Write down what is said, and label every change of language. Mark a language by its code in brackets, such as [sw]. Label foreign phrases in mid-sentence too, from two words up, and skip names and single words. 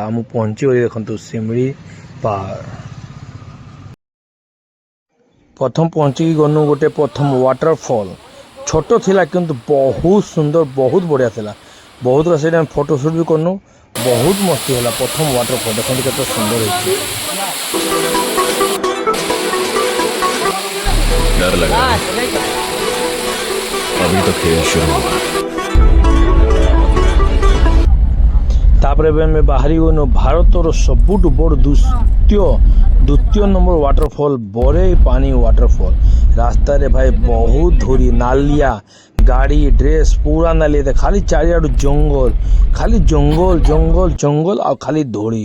[or] ମୁଁ ପହଞ୍ଚିଗଲି ଦେଖନ୍ତୁ ଶିମିଳିପାଳ। ପ୍ରଥମ ପହଞ୍ଚିକି ଗନୁ ଗୋଟେ ପ୍ରଥମ ୱାଟରଫଲ୍। ଛୋଟ ଥିଲା କିନ୍ତୁ ବହୁତ ସୁନ୍ଦର, ବହୁତ ବଢ଼ିଆ ଥିଲା। ବହୁତ ସେଇଠି ଆମେ [en] photo shoot [or] ବି କନୁ, ବହୁତ ମସ୍ତି ହେଲା। ପ୍ରଥମ ୱାଟରଫଲ୍ ଦେଖନ୍ତୁ କେତେ ସୁନ୍ଦର ହେଇଛି। [hi] डर लग रहा है, अभी तो खेल शुरू हुआ। [or] ତାପରେ ଏବେ ଆମେ ବାହାରି ଗଲୁ ଭାରତର ସବୁଠୁ ବଡ଼ ଦ୍ୱିତୀୟ ନମ୍ବର ୱାଟରଫଲ୍ ବରେଇ ପାଣି ୱାଟରଫଲ୍। ରାସ୍ତାରେ ଭାଇ ବହୁତ ଧୂଳି, ନାଲିଆ ଗାଡ଼ି, ଡ୍ରେସ୍ ପୁରା ନାଲିଆ, ଖାଲି ଚାରିଆଡ଼ୁ ଜଙ୍ଗଲ, ଖାଲି ଜଙ୍ଗଲ ଜଙ୍ଗଲ ଜଙ୍ଗଲ ଆଉ ଖାଲି ଧୂଳି।